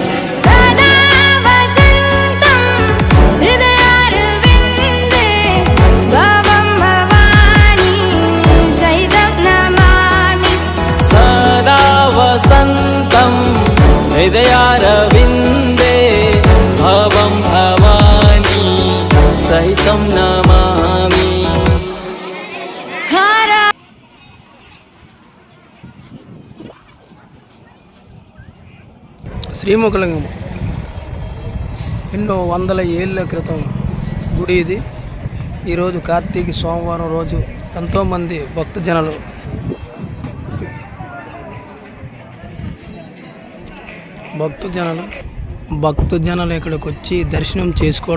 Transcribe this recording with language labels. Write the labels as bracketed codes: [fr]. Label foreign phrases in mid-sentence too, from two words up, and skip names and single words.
[sa] सदा वसन्तं हृदयारविन्दे भवं भवानी सहितं नमामि सदा वसन्तं हृदयारविन्दे भवं भवानी सहितं नमामि। [te] శ్రీముఖలింగం ఎన్నో వందల ఏళ్ళ క్రితం గుడి ఇది. ఈరోజు కార్తీక సోమవారం రోజు ఎంతోమంది భక్తజనులు ఇక్కడికి వచ్చి దర్శనం చేసుకోవడం.